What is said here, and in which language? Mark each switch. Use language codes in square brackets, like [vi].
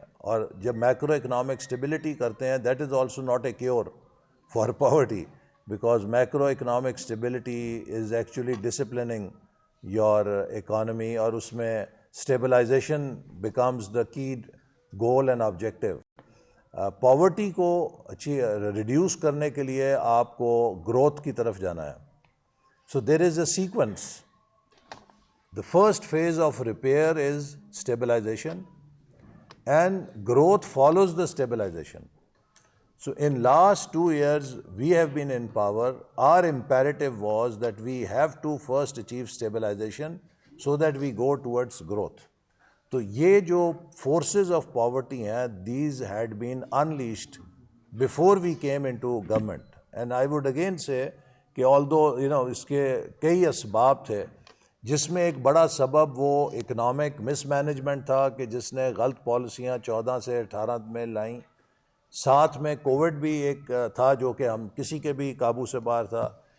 [ur] اور جب macro economic stability کرتے ہیں [en] that is also not a cure for poverty, because macro economic stability is actually disciplining your economy, [ur] اور اس میں [en] stabilization becomes the key goal and objective. [ur] Poverty کو reduce کرنے کے لیے آپ کو گروتھ کی طرف جانا ہے. [en] So there is a sequence. The first phase of repair is stabilization, and growth follows the stabilization. So in last 2 years we have been in power. Our imperative was that we have to first achieve stabilization so that we go towards growth. [ur] تو یہ جو [en] forces of poverty ہیں, these had been unleashed before we came into government. And I would again say [ur] کہ [en] although [ur] اس کے کئی اسباب تھے، جس میں ایک بڑا سبب وہ اکنامک مس مینجمنٹ تھا کہ جس نے غلط پالیسیاں 14 سے 18 میں لائیں. ساتھ میں کووڈ بھی ایک تھا جو کہ ہم کسی کے بھی قابو سے باہر تھا.